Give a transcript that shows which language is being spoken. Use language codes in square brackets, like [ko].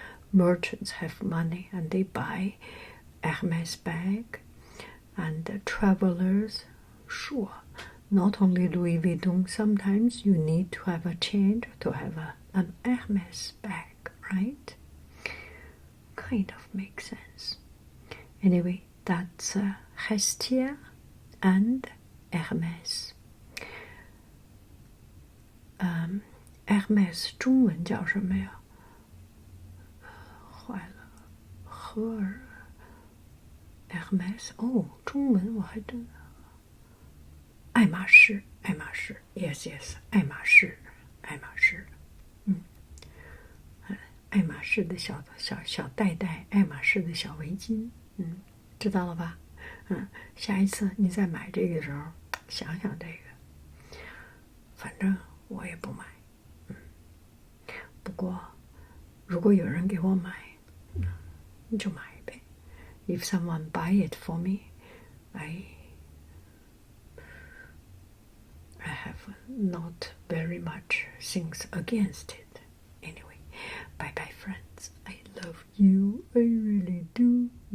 [en] Merchants have money and they buy Hermes bag, and travelers, sure, not only Louis Vuitton, sometimes you need to have a change to have an Hermes bag, right? Kind of makes sense. Anyway, that's Hestia and Hermes. [zh] Hermes 中文叫什么呀？坏了，荷尔 Hermes 哦，中文我还真爱马仕， [en] yes yes， [zh] 爱马仕，爱马仕的小袋袋，爱马仕的小围巾，知道了吧？下一次你再买这个的时候，想想这个。反正我也不买，不过如果有人给我买，你就买呗。 [en] If someone buy it for me, I have not very much things against it. Anyway, bye bye friends. I love you. I really do.